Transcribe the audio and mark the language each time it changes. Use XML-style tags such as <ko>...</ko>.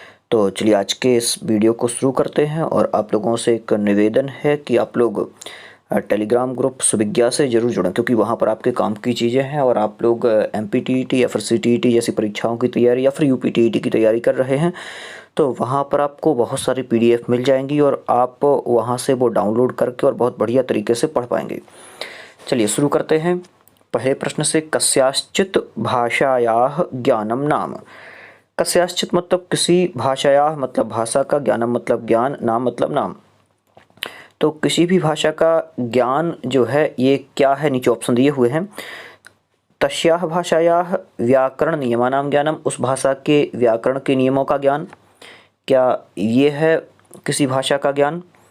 <hi>तो चलिए आज के इस वीडियो को शुरू करते हैं और आप लोगों से एक निवेदन है कि आप लोग टेलीग्राम ग्रुप सुविज्ञा से ज़रूर जुड़ें, क्योंकि वहाँ पर आपके काम की चीज़ें हैं और आप लोग MPTET या फिर CTET जैसी परीक्षाओं की तैयारी या फिर UPTET की तैयारी कर रहे हैं। तो वहाँ पर आपको बहुत सारी PDF मिल जाएंगी और आप वहाँ से वो डाउनलोड करके और बहुत बढ़िया तरीके से पढ़ पाएंगे। चलिए शुरू करते हैं पहले प्रश्न से।</hi> <sa>कस्याश्चित् भाषायाः ज्ञानम नाम।</sa> <hi>कस्याश्चित् मतलब किसी, भाषायाः मतलब भाषा का, ज्ञानम मतलब ज्ञान, नाम मतलब नाम। तो किसी भी भाषा का ज्ञान जो है ये क्या है, नीचे ऑप्शन दिए हुए हैं।</hi> <sa>तस्याः भाषायाः व्याकरण नियमानां ज्ञानम,</sa> <hi>उस भाषा के व्याकरण के नियमों का ज्ञान, क्या ये है किसी भाषा का ज्ञान।</hi>